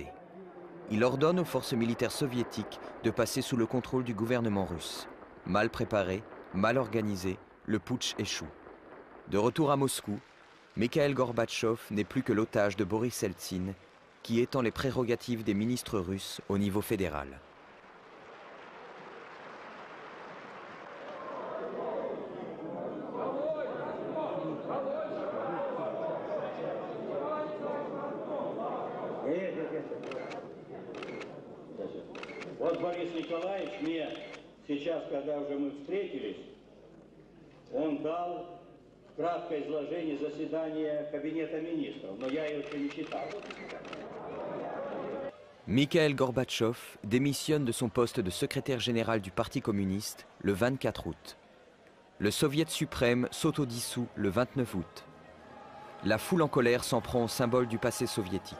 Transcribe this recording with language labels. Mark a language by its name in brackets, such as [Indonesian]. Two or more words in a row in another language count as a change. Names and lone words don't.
[French] Il ordonne aux forces militaires soviétiques de passer sous le contrôle du gouvernement russe. Mal préparé, mal organisé, le putsch échoue. De retour à Moscou, Mikhaïl Gorbatchev n'est plus que l'otage de Boris Eltsine, qui étend les prérogatives des ministres russes au niveau fédéral. [Russian] Вот Борис Николаевич мне сейчас, когда уже мы встретились, он дал краткое изложение заседания Кабинета министров, но я его еще не читал. [French] Mikhaïl Gorbatchev démissionne de son poste de secrétaire général du Parti communiste le 24 août. Le Soviet suprême s'autodissout le 29 août. La foule en colère s'en prend au symbole du passé soviétique.